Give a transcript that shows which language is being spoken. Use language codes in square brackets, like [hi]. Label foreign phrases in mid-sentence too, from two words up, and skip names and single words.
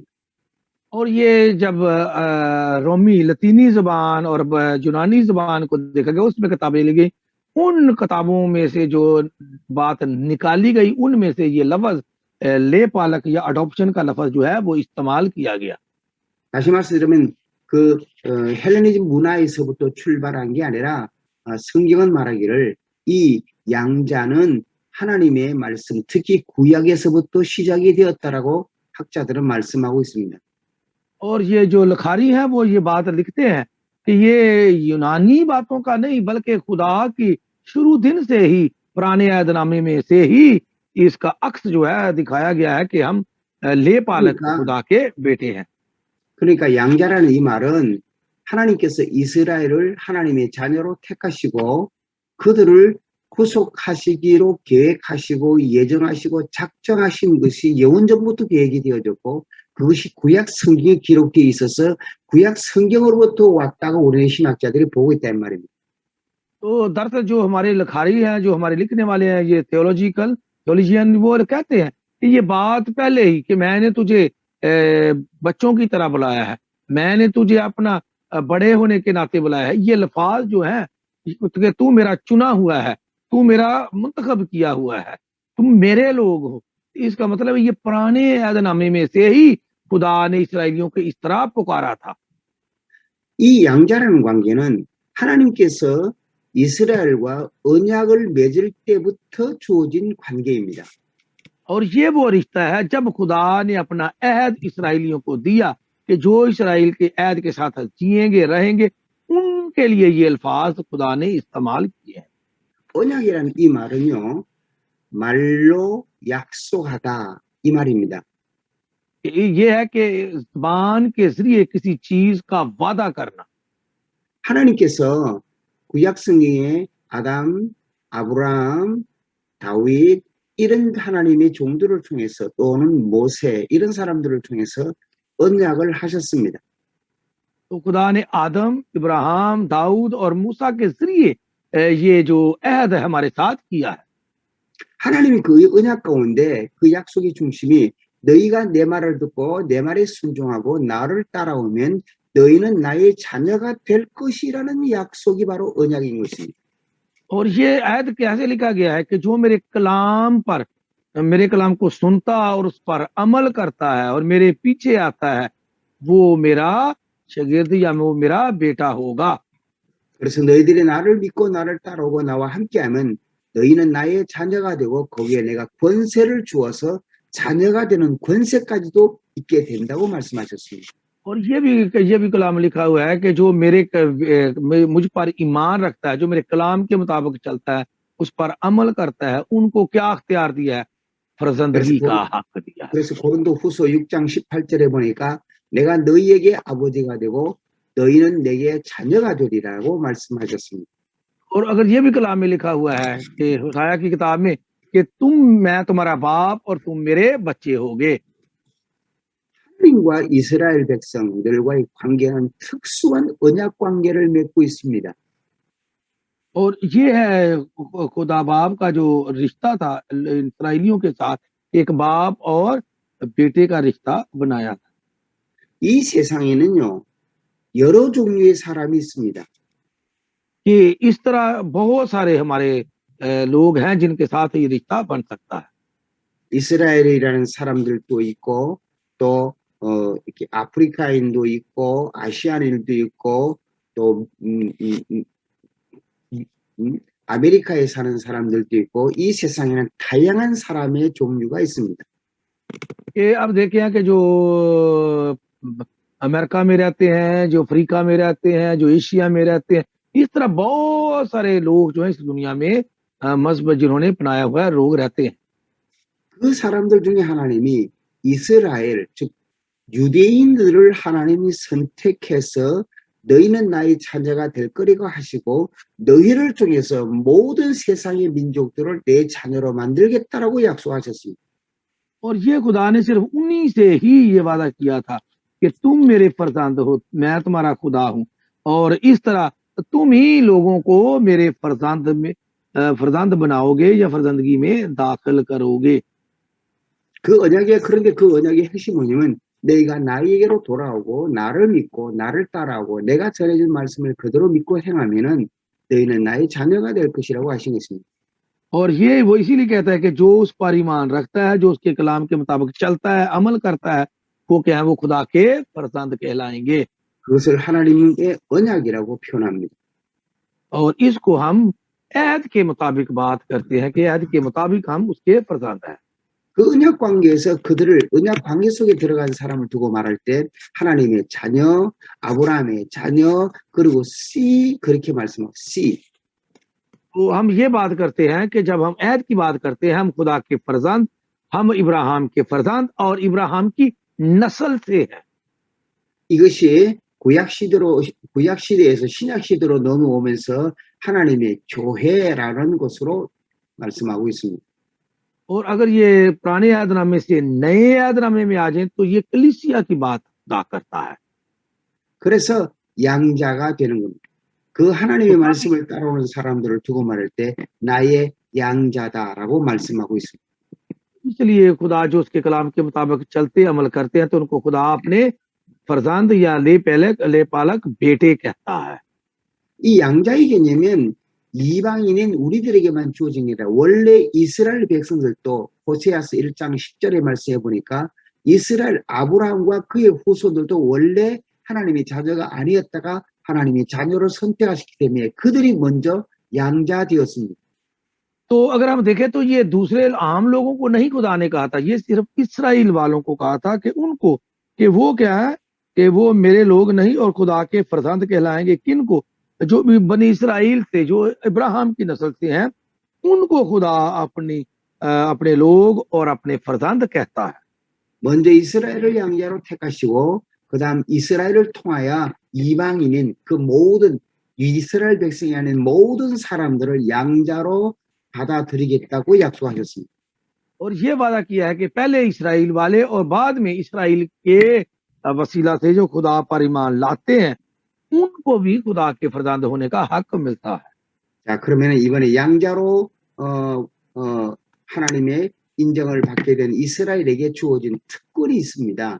[ur] اور یہ جب رومی لاطینی زبان اور یونانی زبان کو دیکھا گیا اس میں کتابیں لکھی، ان کتابوں میں سے جو بات نکالی گئی ان میں سے یہ لفظ لے پالک یا اڈاپشن کا لفظ جو ہے وہ استعمال کیا گیا. [ko] 다시 말씀드리면 그 헬레니즘 문화에서부터 출발한 게 아니라 성경은 말하기를 이 양자는 하나님의 말씀, 특히 구약에서부터 시작이 되었다라고 학자들은 말씀하고 있습니다. [ur] اور یہ جو لکھاری ہے وہ یہ بات لکھتے ہیں کہ یہ یونانی باتوں کا نہیں بلکہ خدا کی شروع دن سے ہی پرانے عہدنامے میں سے ہی اس کا عکس جو ہے دکھایا گیا ہے کہ ہم لے پالک خدا کے بیٹے ہیں. [ko] 그러니까 양자라는 이 말은 하나님께서 이스라엘을 하나님의 자녀로 택하시고 그들을 구속하시기로 계획하시고 예정하시고 작정하신 것이 영원전부터 계획이 되어졌고 그것이 구약 성경에 기록되어 있어서 구약 성경으로부터 왔다고 우리의 신학자들이 보고 있다는 말입니다. [ur] تو دراصل جو ہمارے لکھاری ہیں، جو ہمارے لکھنے والے ہیں، یہ تھیولوجین وہ کہتے ہیں کہ یہ بات پہلے ہی کہ میں نے تجھے بچوں کی طرح بلایا ہے، میں نے تجھے اپنا بڑے ہونے کے ناتے بلایا ہے، یہ الفاظ جو ہے کہ تو میرا چنا ہوا ہے، تو میرا منتخب کیا ہوا ہے، تم میرے لوگ ہو. اس کا مطلب یہ پرانے عہدنامے میں سے ہی خدا نے اسرائیلیوں کو اس طرح پکارا تھا. [ko] 이 양자라는 관계는 하나님께서 이스라엘과 언약을 맺을 때부터 주어진 관계입니다. [ur] اور یہ وہ رشتہ ہے جب خدا نے اپنا عہد اسرائیلیوں کو دیا کہ جو اسرائیل کے عہد کے ساتھ جئیں گے رہیں گے، ان کے لیے یہ الفاظ خدا نے استعمال کیے ہیں. [ko] 언약이라는 이 말은요, 말로 약속하다 이 말입니다. [ur] یہ ہے کہ زبان کے ذریعے کسی چیز کا وعدہ کرنا. [ko] 하나님께서 구약 성경에 아담, 아브라함, 다윗 이런 하나님의 종들을 통해서 또는 모세 이런 사람들을 통해서 언약을 하셨습니다. [ur] تو خدا نے آدم، ابراہیم، داؤد اور موسیٰ کے ذریعے یہ جو عہد ہے ہمارے ساتھ کیا ہے. [ko] 하나님이 그 언약 가운데 그 약속의 중심이 너희가 내 말을 듣고 내 말에 순종하고 나를 따라오면 너희는 나의 자녀가 될 것이라는 약속이 바로 언약인 것입니다. [ur] اور یہ عہد کیسے لکھا گیا ہے کہ جو میرے کلام پر، میرے کلام کو سنتا اور اس پر عمل کرتا ہے اور میرے پیچھے آتا ہے، وہ میرا شاگرد یا وہ میرا بیٹا ہوگا. [ko] 그래서 너희들이 나를 믿고 나를 따라오고 나와 함께하면 너희는 나의 자녀가 되고 거기에 내가 권세를 주어서 자녀가 되는 권세까지도 있게 된다고 말씀하셨습니다. [ur] اور یہ بھی کلام لکھا ہوا ہے کہ جو مجھ پر ایمان رکھتا ہے، جو میرے کلام کے مطابق چلتا ہے، اس پر عمل کرتا ہے، ان کو کیا اختیار دیا ہے? [ko] 그래서, [ur] فرزندگی کا حق دیا ہے. [ko] 그래서 고린도 후서 6장 18절에 보니까 내가 너희에게 아버지가 되고 너희는 내게 자녀가 되리라고 말씀하셨습니다. [ur] اور اگر یہ بھی کلام میں لکھا ہوا ہے کہ حسایا کی کتاب میں کہ میں تمہارا باپ اور تم میرے بچے ہوگے. [ko] 하나님과 이스라엘 백성들과의 관계는 특수한 언약 관계를 맺고 있습니다. [ur] اور یہ ہے خدا باپ کا جو رشتہ تھا اسرائیلیوں کے ساتھ، ایک باپ اور بیٹے کا رشتہ بنایا تھا. [ko] 이 세상에는요, 여러 종류의 사람이 있습니다. [ur] کہ اس طرح بہت سارے ہمارے لوگ ہیں جن کے ساتھ یہ رشتہ بن سکتا ہے. [ko] 이스라엘이라는 사람들도 있고 또 이렇게 아프리카인도 있고 아시아인도 있고 또 아메리카에 사는 사람들도 있고 이 세상에는 다양한 사람의 종류가 있습니다. [ur] کہ اب دیکھیں کہ جو امریکہ میں رہتے ہیں، جو افریقہ میں رہتے ہیں، جو ایشیا میں رہتے ہیں، اس طرح بہت سارے لوگ جو ہے اس دنیا میں مذہب جنہوں نے اپنایا ہوا ہے، لوگ رہتے ہیں. [ko] 그 사람들 중에 하나님이 이스라엘 즉 유대인들을 하나님이 선택해서 너희는 나의 자녀가 될 거리고 하시고 너희를 통해서 모든 세상의 민족들을 내 자녀로 만들겠다라고 약속하셨습니다. [ur] اور یہ خدا نے صرف انہی سے ہی یہ وعدہ کیا تھا کہ تم میرے فرزند ہو، میں تمہارا خدا ہوں، اور اس طرح تم ہی لوگوں کو میرے فرزند بناؤگے یا فرزندگی میں داخل کروگے. [ko] 그 언약의 그런데 그 언약의 핵심 뭐냐면 너희가 나에게로 돌아오고 나를 믿고 나를 따라오고 내가 전해준 말씀을 그대로 믿고 행하면은 너희는 나의 자녀가 될 것이라고 하신 것입니다. [ur] اور یہ وہ اسی لیے کہتا ہے کہ جو اس پر ایمان رکھتا ہے، جو اس کے کلام کے مطابق چلتا ہے، عمل کرتا ہے، وہ کیا ہے? وہ خدا کے فرزند کہلائیں گے. [ko] 그것을 하나님의 언약이라고 표현합니다. [ur] اور اس کو ہم عہد کے مطابق بات کرتے ہیں کہ عہد کے مطابق ہم اس کے فرزند ہیں. [ko] 그 언약 관계에서 그들을 언약 관계 속에 들어간 사람을 두고 말할 때 하나님의 자녀, 아브라함의 자녀, 그리고 씨 그렇게 말씀하고 씨. [ur] تو ہم یہ بات کرتے ہیں کہ جب ہم عہد کی بات کرتے ہیں، ہم خدا کے فرزند، ہم ابراہیم کے فرزند اور ابراہیم کی نسل سے ہیں. [ko] 이것이 구약 시대에서 신약 시대로 넘어오면서 하나님의 교회라는 것으로 말씀하고 있습니다. [ur] اور اگر یہ پرانے عہدنامے سے نئے عہدنامے میں آ جائے تو یہ کلیسیا کی بات ادا کرتا ہے. [ko] 그래서 양자가 되는 겁니다. 그 하나님의 말씀을 따라오는 사람들을 두고 말할 때 나의 양자다라고 말씀하고 있습니다. [ur] اس لیے خدا جو اس کے کلام کے مطابق چلتے عمل کرتے ہیں تو ان کو خدا اپنے فرزند یا لے پالک بیٹے کہتا ہے. [ko] 이 양자의 개념은 이방인인 우리들에게만 주어집니다. 원래 이스라엘 백성들도 호세아서 1장 10절의 말씀해 보니까 이스라엘 아브라함과 그의 후손들도 원래 하나님의 자녀가 아니었다가 하나님이 자녀를 선택하셨기 때문에 그들이 먼저 양자되었습니다. [ur] تو اگر ہم دیکھیں تو یہ دوسرے عام لوگوں کو نہیں خدا نے کہا تھا، یہ صرف اسرائیل والوں کو کہا تھا کہ ان کو، کہ وہ کیا ہے کہ وہ میرے لوگ نہیں اور خدا کے فرزند کہلائیں گے. کن کو? جو بھی بنی اسرائیل سے، جو ابراہیم کی نسل سے ہیں، ان کو خدا اپنے لوگ اور اپنے فرزند کہتا ہے. [ko] 먼저 이스라엘을 양자로 택하시고 그다음 이스라엘을 통하여 이방인인 그 모든 이스라엘 백성이 아닌 모든 사람들을 양자로 받아들이겠다고 약속하셨습니다. [ur] اور یہ وعدہ کیا ہے کہ پہلے اسرائیل والے اور بعد میں اسرائیل کے وسیلہ سے جو خدا پر ایمان لاتے ہیں ان کو بھی خدا کے فرزند ہونے کا حق ملتا ہے. [ko] 자, 그러면 이번에 양자로 하나님의 인정을 받게 된 이스라엘에게 주어진 특권이 있습니다.